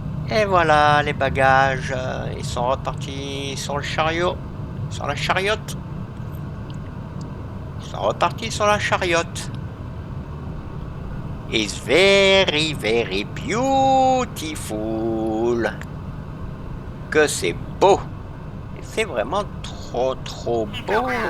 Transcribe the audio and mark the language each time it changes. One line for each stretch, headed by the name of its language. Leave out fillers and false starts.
French: Et voilà, les bagages, ils sont repartis sur le chariot, sur la chariote. Ils sont repartis sur la chariote.
English: It's very, very beautiful.
French: Que c'est beau. C'est vraiment trop beau.